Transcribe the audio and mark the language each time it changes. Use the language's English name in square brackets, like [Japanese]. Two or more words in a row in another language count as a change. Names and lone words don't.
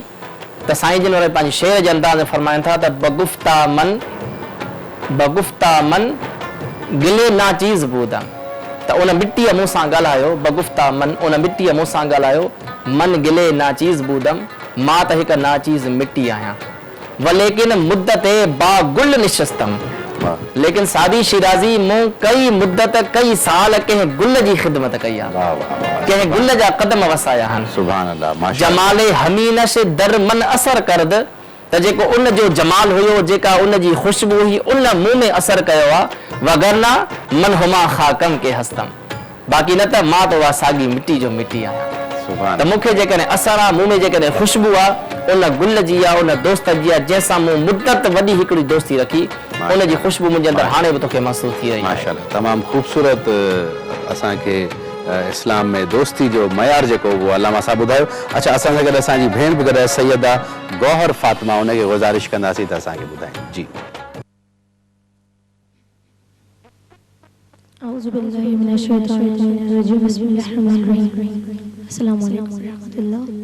[Sindhi] त साईं जन वारे पंहिंजे शेर जे अंदाज़ में फरमाइनि था त [Persian] بگفتا من گل ناچیز بودم, [Sindhi] त उन मिटीअ मूं सां ॻाल्हायो, [Persian] بگفتا من, [Sindhi] उन मिटीअ मूं सां ॻाल्हायो, [Persian] من گل ناچیز بودم, [Sindhi] मां त हिकु नाचीज़ मिटी आहियां, [Persian] ولیکن مدت باگل نشستم, [Sindhi] लेकिन सादी शिराज़ी मूं कई मुद्दत कई साल कंहिं गुल जी ख़िदमत कई आहे, कंहिं गुल जा क़दम वसाया आहिनि। [Arabic] سبحان الله، ما شاء الله. [Persian] جمال همنشین در من اثر کرد, [Sindhi] त जेको उन जो जमाल हुयो, जेका उन जी ख़ुशबू हुई, उन मुंह में असर कयो आहे, [Persian] وگرنه من همان خاکم که هستم, [Sindhi] बाक़ी न त मां तो साॻी मिटी जो मिटी आहियां। त मूंखे जेकॾहिं असर आहे, मुंह में जेकॾहिं ख़ुशबू आहे, उन गुल जी आहे, उन दोस्त जी आहे, जंहिंसां मूं मुद्दत वॾी हिकिड़ी दोस्ती रखी, उन जी ख़ुशबू मुंहिंजे अंदरि हाणे बि तोखे महसूस थी रही आहे। माशाअल्लाह, तमामु ख़ूबसूरत असांखे इस्लाम में दोस्ती जो मयार जेको उहो अलामा साहब ॿुधायो। अच्छा, असां सां गॾु असांजी भेण बि गॾु सैयदा गौहर फातिमा, उनखे गुज़ारिश कंदासीं त असांखे ॿुधाइनि। जी, [Arabic] أعوذ بالله من الشيطان الرجيم، بسم الله الرحمن الرحيم، السلام عليكم ورحمة الله.